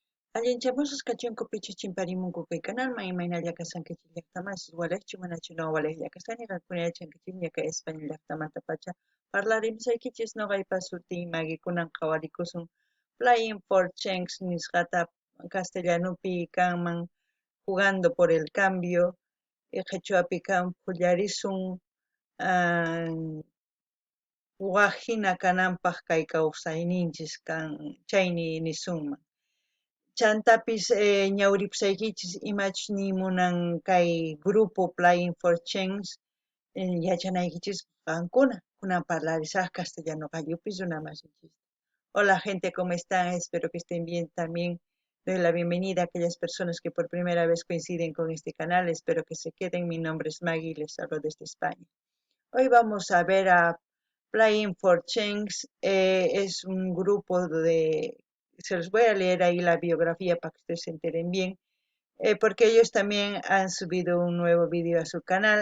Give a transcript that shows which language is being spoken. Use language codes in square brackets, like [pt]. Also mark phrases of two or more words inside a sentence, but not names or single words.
[qu] Allinchamusas kachunku pichu chimparimunku kay canalman imayna llakasankichik llaqtaman walakchu manachu no walay llakasani qankunayachankichik ñaka España llaqtamanta pacha parlarimsaykichis noqaypa sutin Maggie kunan qhawarikusun Flying for Change nisqata castellanupi kanman [es] jugando por el cambio [qu] qhechuapi kan phullarisun waqhina kananpaq kay kawsayninchis kan chayni nisunman. Chantapis ñawripusaykichis imachus nimunan kay grupo Flying for Change yachanaykichis qankuna kunan parlarisaq castellano qallupis runamasinchis. [es] Hola gente, ¿cómo están? Espero que estén bien también. Doy la bienvenida a aquellas personas que por primera vez coinciden con este canal. Espero que se queden. Mi nombre es Maggie y les hablo desde España. Hoy vamos a ver a Flying for Change. Es un grupo se los voy a leer ahí la biografía para que ustedes se enteren bien, porque ellos también han subido un nuevo vídeo a su canal.